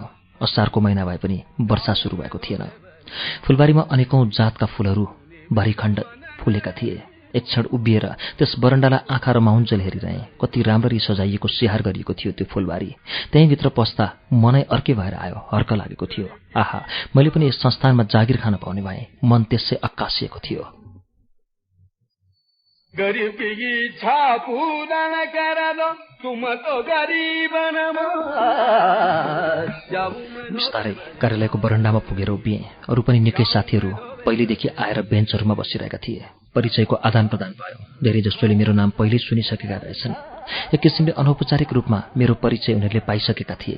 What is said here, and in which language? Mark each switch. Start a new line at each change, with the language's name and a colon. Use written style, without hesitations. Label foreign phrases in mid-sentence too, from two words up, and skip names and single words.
Nepali: असारको महिना भए पनि वर्षा सुरु भएको थिएन। फूलबारीमा अनेकौं जातका फूलहरू भरिखण्ड फुलेका थिए। एक क्षण उभिएर त्यस बरण्डालाई आँखा रमाउन्जेल हेरिरहे। कति राम्ररी सजाइएको स्याहार गरिएको थियो त्यो फूलबारी। त्यहीँभित्र पस्दा मनै अर्कै भएर आयो, हर्क लागेको थियो। आहा, मैले पनि यस संस्थानमा जागिर खान पाउने भए। मन त्यसै अक्कासिएको थियो।
Hindi: गरीब की इच्छा पूरा न करा दो तुम तो गरीब
Nepali: बिस्तारै कार्यालयको बरण्डामा पुगेर उभिएँ। अरू पनि निकै साथीहरू पहिलेदेखि आएर बेन्चहरूमा बसिरहेका थिए। परिचयको आदान प्रदान भयो। धेरै जसोले मेरो नाम पहिल्यै सुनिसकेका रहेछन्। एक किसिमले अनौपचारिक रूपमा मेरो परिचय उनीहरूले पाइसकेका थिए।